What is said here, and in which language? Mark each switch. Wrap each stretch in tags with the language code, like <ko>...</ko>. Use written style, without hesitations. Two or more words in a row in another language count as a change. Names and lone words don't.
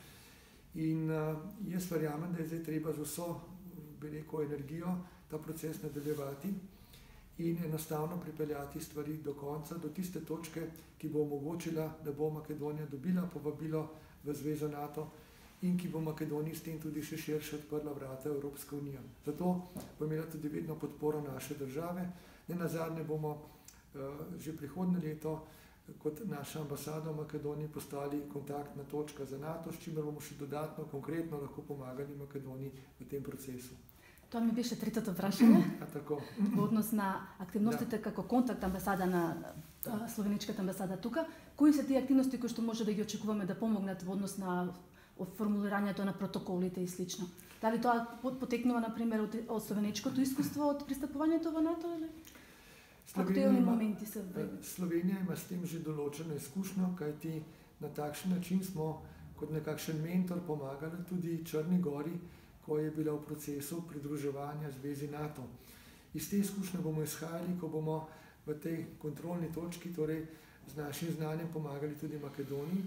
<sl>In jaz verjamem, da je zdaj treba z vso energijo ta proces nadaljevati in enostavno pripeljati stvari do konca, do tiste točke, ki bo omogočila, da bo Makedonija dobila povabilo v zvezo NATO in ki bo Makedoniji s tem tudi še širše odprla vrata Evropske unije. Zato bo imela tudi vedno podporo naše države. Nenazadnje bomo že prihodnje leto kot naša ambasada v Makedoniji postali kontaktna točka za NATO, s čimer bomo še dodatno, konkretno lahko pomagali Makedoniji v tem procesu.</sl> <mk>Тоа ми беше третото прашање. Во однос на активностите како контакт амбасада на словеничката амбасада тука, кои се тие активности кои што може да ги очекуваме да помогнат во однос на формулирањето на протоколите и слично? Дали тоа потекнува, например, од словеничкото искуство од пристапувањето во НАТО или актуелни моменти се време?</mk> <sl>Slovenija ima s tem že določeno izkušnjo, kajti na takšen način smo kot nekakšen mentor pomagali tudi Črni Gori, ko je bila v procesu pridruževanja zvezi NATO. Iz te izkušnje bomo izhajali, ko bomo v tej kontrolni točki, torej z našim znanjem pomagali tudi Makedoniji.</sl>